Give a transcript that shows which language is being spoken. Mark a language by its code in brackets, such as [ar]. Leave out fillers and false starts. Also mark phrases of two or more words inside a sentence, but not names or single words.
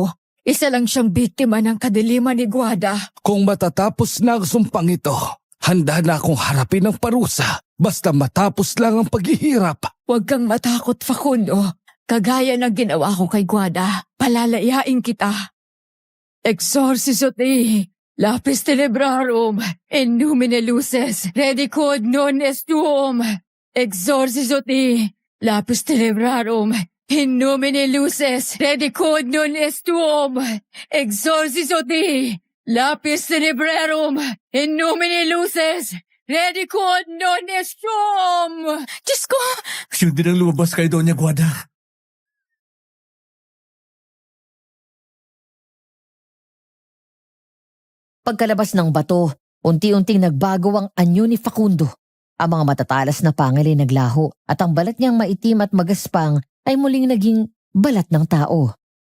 [tl] Isa lang siyang biktima ng kadiliman ni Guada. Kung matatapos na ang sumpang ito, handa na akong harapin ang parusa. Basta matapos lang ang paghihirap. Huwag kang matakot, Facundo. Kagaya ng ginawa ko kay Guada, palalayain kita. [la] Exorciso te, lapis tenebrarum, in numine luces, redicod non est tuum. Exorciso te, lapis tenebrarum, in numine luces, redicod non est tuum. Exorciso te, lapis tenebrarum, in numine luces, redicod non est tuum. [tl] Diyos ko! Yun din ang lumabas kay Doña Guada. Pagkalabas ng bato, unti-unting nagbago ang anyo ni Facundo. Ang mga matatalas na pangil ay naglaho at ang balat niyang maitim at magaspang ay muling naging balat ng tao.